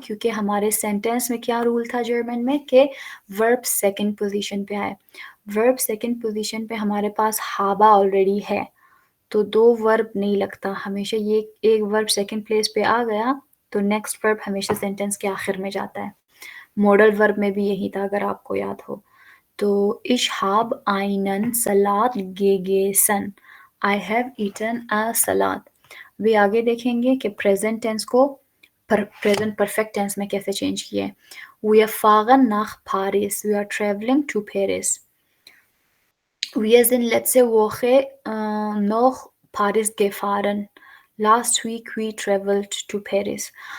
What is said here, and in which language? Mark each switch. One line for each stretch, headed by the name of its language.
Hindi: क्योंकि हमारे सेंटेंस में क्या रूल था जर्मन में कि वर्ब सेकंड पोजीशन पे आए। वर्ब सेकंड पोजीशन पे हमारे पास हाबा ऑलरेडी है, तो 2 वर्ब नहीं लगता, हमेशा ये एक वर्ब सेकंड प्लेस पे आ गया तो नेक्स्ट वर्ब हमेशा सेंटेंस के आखिर में जाता है। मॉडल वर्ब में भी यही था अगर आपको याद हो।
German: तो ich habe einen Salat gegessen.
English: I have eaten a salad.
Hindi: वे आगे देखेंगे कि प्रेजेंट टेंस को प्रेजेंट परफेक्ट टेंस में कैसे चेंज किया है।
German: Wir fahren nach Paris.
English: We are traveling to Paris.
German: Wir sind letzte Woche nach Paris gefahren.
English: Last week we traveled to Paris.